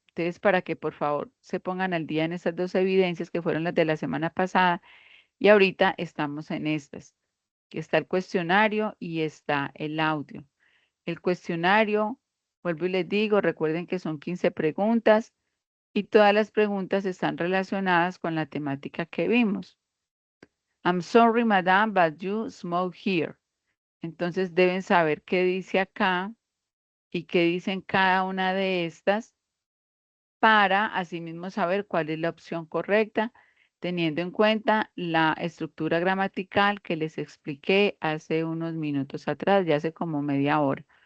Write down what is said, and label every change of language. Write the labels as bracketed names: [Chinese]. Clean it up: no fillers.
[Spanish] Entonces, para que por favor se pongan al día en estas dos evidencias que fueron las de la semana pasada y ahorita estamos en estas, que está el cuestionario y está el audio. El cuestionario, vuelvo y les digo, recuerden que son 15 preguntas y todas las preguntas están relacionadas con la temática que vimos. [English] I'm sorry, madam, but you smoke here. [Spanish] Entonces deben saber qué dice acá y qué dicen cada una de estas para asimismo saber cuál es la opción correcta, teniendo en cuenta la estructura gramatical que les expliqué hace unos minutos atrás, ya hace como media hora.